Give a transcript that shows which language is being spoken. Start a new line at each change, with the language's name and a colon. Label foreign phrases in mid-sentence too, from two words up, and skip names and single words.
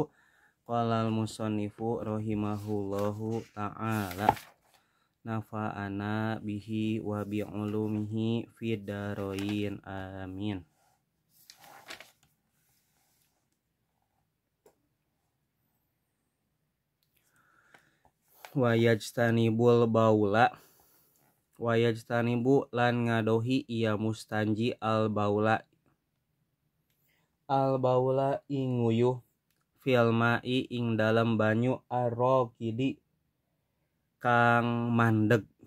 Arabic: قال المصنف رحمه الله تعالى، نفعنا به وبعلومه في الدارين آمين. ويجتنب البول، ويجتنب
Javanese: lan ngadohi ia mustanji
Arabic: البول
Javanese: ing nguyuh
Arabic: في الماء
Javanese: ing dalam banyu arraqidi kang mandeg,